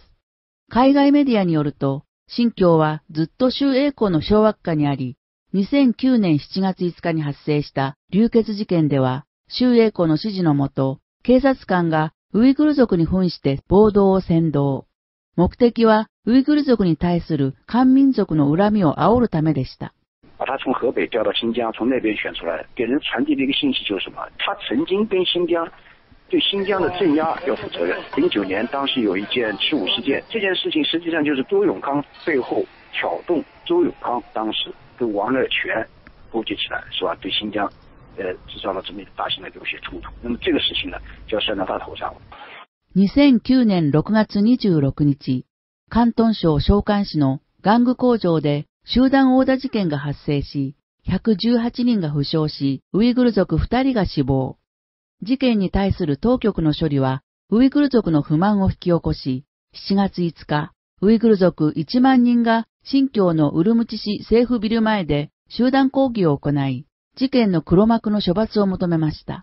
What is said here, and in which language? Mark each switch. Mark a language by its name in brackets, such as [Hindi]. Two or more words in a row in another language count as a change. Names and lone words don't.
[Japanese] 海外メディアによると、新疆はずっと周永康の掌握下にあり、2009年7月5日に発生した流血事件では、周永康の指示のもと、警察官がウイグル族に扮して暴動を扇動。目的はウイグル族に対する漢民族の恨みを煽るためでした。 [Chinese] 把他从河北调到新疆，从那边选出来，给人传递的一个信息就是什么？他曾经跟新疆对新疆的镇压要负责任。09年当时有一件吃武事件，这件事情实际上就是周永康背后挑动周永康当时跟王乐泉勾结起来，是吧？对新疆制造了这么大型的流血冲突。那么这个事情呢，就要算到他头上了。 [Japanese] 2009年6月26日、広東省韶關市の玩具工場で集団殴打事件が発生し、118人が負傷し、ウイグル族2人が死亡。事件に対する当局の処理は、ウイグル族の不満を引き起こし、7月5日、ウイグル族1万人が新疆のウルムチ市政府ビル前で集団抗議を行い、事件の黒幕の処罰を求めました。